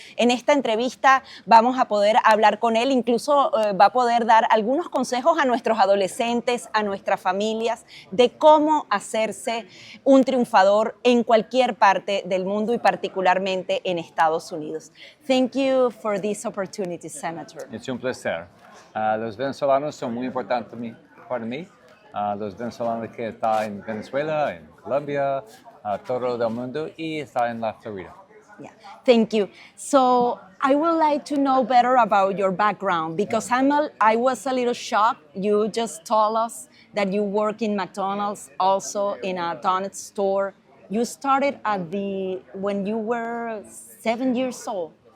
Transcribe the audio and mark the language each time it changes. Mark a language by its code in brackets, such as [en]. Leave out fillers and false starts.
[es] En esta entrevista vamos a poder hablar con él, incluso va a poder dar algunos consejos a nuestros adolescentes, a nuestras familias, de cómo hacerse un triunfador en cualquier parte del mundo y particularmente en Estados Unidos. [en] Thank you for this opportunity, Senator. [es] Es un placer. Los venezolanos son muy importantes para mí. Los venezolanos que están en Venezuela, en Colombia, todo el mundo y están en la Florida. [en] Yeah, thank you. So I would like to know better about your background because I was a little shocked. You just told us that you work in McDonald's, also in a donut store. You started when you were 7 years old.